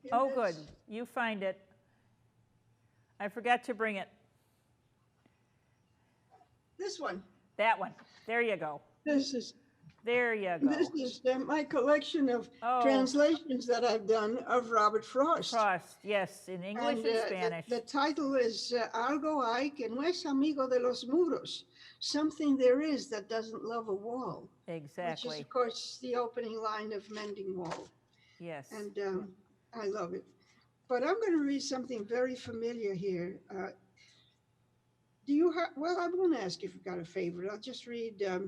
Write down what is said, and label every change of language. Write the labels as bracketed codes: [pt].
[en] Oh, good. You find it. I forgot to bring it. This one. That one. There you go. There you go. This is my collection of translations that I've done of Robert Frost. Frost, yes, in English and Spanish. [es] The title is Algo hay que no es amigo de los muros. [en] Something there is that doesn't love a wall. Exactly. Which is, of course, the opening line of Mending Wall. Yes. And I love it. But I'm going to read something very familiar here. Do you have, well, I won't ask if you've got a favorite. I'll just read.